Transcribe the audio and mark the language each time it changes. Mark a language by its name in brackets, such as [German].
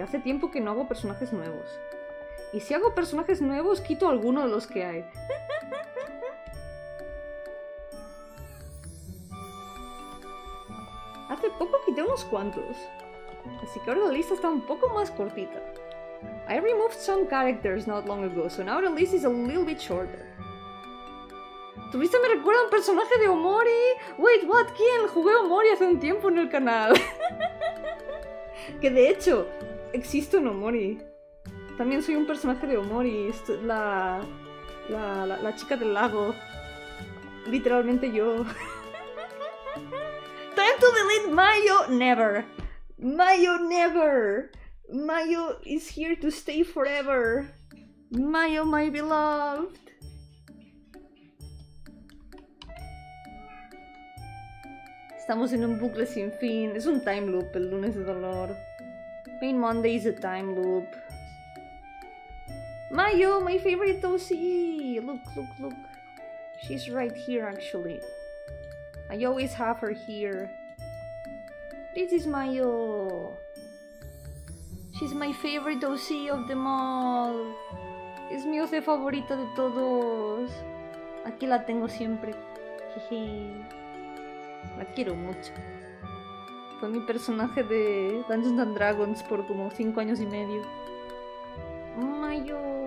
[Spanish] Hace tiempo que no hago personajes nuevos. Y si hago personajes nuevos, quito alguno de los que hay. Hace poco quité unos cuantos. Así que ahora la lista está un poco más cortita. [English] I removed some characters not long ago, so now the list is a little bit shorter. [Spanish] ¿Tu lista me recuerda a un personaje de Omori? [English] Wait, what? [Spanish] ¿Quién? Jugué Omori hace un tiempo en el canal. Que de hecho, existo en Omori. También soy un personaje de Omori. La chica del lago. Literalmente yo. [English] Time to delete Mayo. Never. Mayo never. Mayo is here to stay forever. Mayo, my beloved. [Spanish] Estamos en un bucle sin fin. Es un [English] time loop [Spanish] el lunes de dolor. [English] Pain Monday is a time loop. Mayo, my favorite OC. Look, look, look. She's right here actually. I always have her here. This is Mayo. She's my favorite OC of them all. [Spanish] Es mi OC favorita de todos. Aquí la tengo siempre. Jeje. La quiero mucho. Fue mi personaje de Dungeons and Dragons por como 5 años y medio. Mayo.